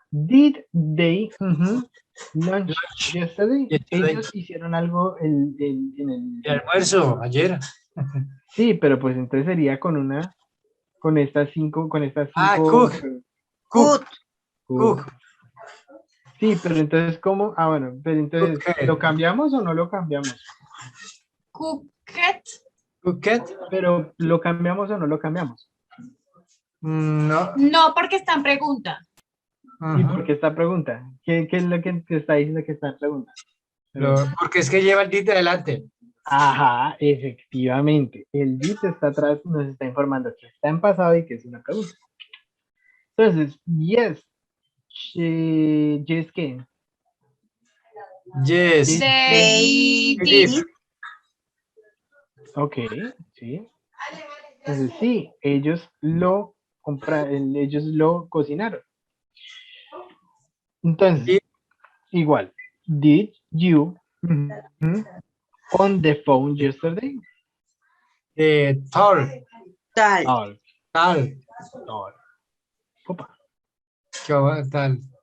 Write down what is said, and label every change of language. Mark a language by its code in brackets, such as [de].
[en] Did they lunch yesterday? Yesterday. [es] Ellos hicieron algo en El almuerzo, ayer. Sí, pero pues entonces sería con estas cinco. [en] Cook. Good. Cook. [es] Sí, pero entonces, ¿cómo? Ah, bueno, pero entonces, [en] Cooked. [es] ¿lo cambiamos o no lo cambiamos? [en] Cooked. Cooked. [es] Pero, ¿lo cambiamos o no lo cambiamos? No. No, porque está en pregunta. ¿Y Ajá. por qué esta pregunta? ¿Qué es lo que te está diciendo que está en pregunta? Porque es que lleva el did adelante. Ajá, efectivamente. El did está atrás, nos está informando que está en pasado y que es una pregunta. Entonces, [en] yes. Yes, [es] ¿qué? [en] Yes. They did. did. [es] Ok, sí. Entonces, sí, ellos lo ellos lo cocinaron. Entonces, [en] Did. igual, did you on the phone yesterday? Tall. Tal. Talk, Tal. talk. Opa. Tal.